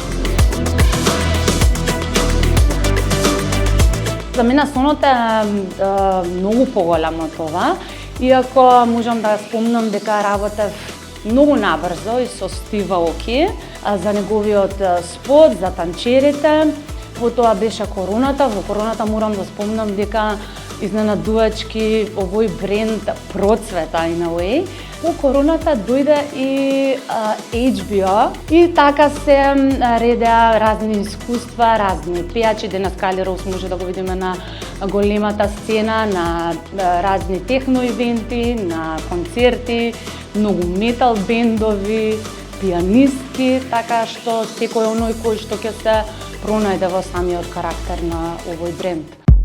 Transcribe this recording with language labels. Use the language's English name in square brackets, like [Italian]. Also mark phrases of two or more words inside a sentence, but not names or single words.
[Macedonian] За мене сонот е многу поголем од ова, иако можам да спомнам дека работев многу набрзо и со Стив Аоки за неговиот спот, за танчерите. Потоа беше короната. Во короната морам да спомнам дека изненадувачки овој бренд процвета [English] in a way. [Macedonian] Во короната дојде и HBO и така се редеа разни искуства, разни пејачи. Денес Кали Роуз може да го видиме на големата сцена, на разни техно ивенти, на концерти, многу метал бендови, пианистки, така што секој оној кој што ќе се пронајде во самиот карактер на овој бренд.